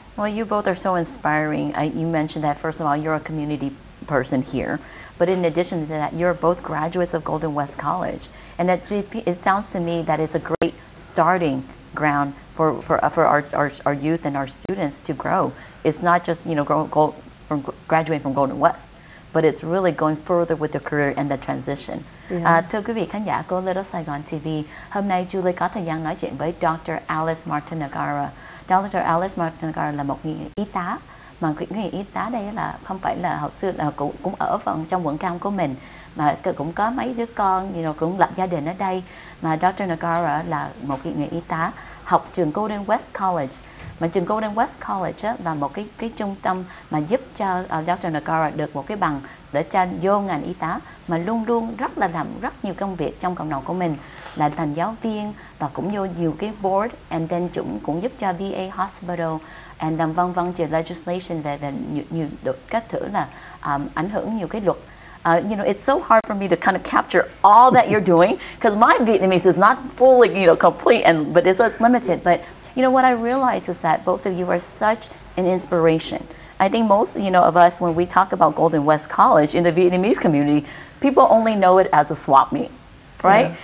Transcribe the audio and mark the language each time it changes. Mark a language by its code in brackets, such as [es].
[en] Well, you both are so inspiring. You mentioned that, first of all, you're a community person here, but in addition to that, you're both graduates of Golden West College. And it sounds to me that it's a great starting ground for our youth and our students to grow. It's not just, you know, graduating from Golden West, but it's really going further with the career and the transition. [vi] Thưa quý vị khán giả của Little Saigon TV, hôm nay Julie có thời gian nói chuyện với Dr. Alice MARTANEGARA. Dr. Alice MARTANEGARA là một y tá, mà người y tá đây là không phải là hồi xưa là cũng ở trong quận Cam của mình, mà cũng có mấy đứa con, [en] you know, [vi] cũng lập gia đình ở đây. Mà Dr. Nagara là một người y tá học trường Golden West College. Mà trường Golden West College á, là một cái trung tâm mà giúp cho Dr. Nagara được một cái bằng để cho vô ngành y tá, mà luôn luôn làm rất nhiều công việc trong cộng đồng của mình, là thành giáo viên và cũng vô nhiều cái board, [en] and then [vi] cũng giúp cho VA Hospital and làm vân về legislation về nhiều các thứ là ảnh hưởng nhiều cái luật. [en] You know, it's so hard for me to kind of capture all that you're doing because my Vietnamese is not fully, you know, complete, but it's limited. But you know what I realize is that both of you are such an inspiration. I think most, you know, of us, when we talk about Golden West College in the Vietnamese community, people only know it as a swap meet, right? Yeah.